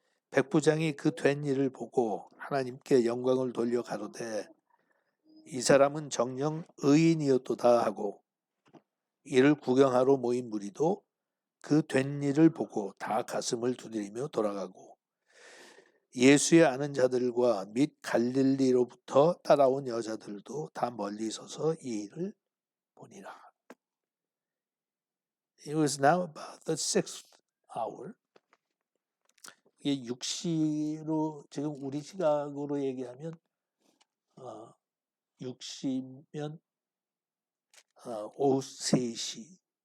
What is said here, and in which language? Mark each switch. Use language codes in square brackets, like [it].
[ko] 백부장이 그 된 일을 보고 하나님께 영광을 돌려 가로되 이 사람은 정녕 의인이었도다 하고 이를 구경하러 모인 무리도 그 된 일을 보고 다 가슴을 두드리며 돌아가고 예수의 아는 자들과 및 갈릴리로부터 따라온 여자들도 다 멀리 서서 이 일을 보니라. [en] It was now about the 6th hour. [ko] 이게 6시로 지금 우리 시각으로 얘기하면 6시면 오후 3시.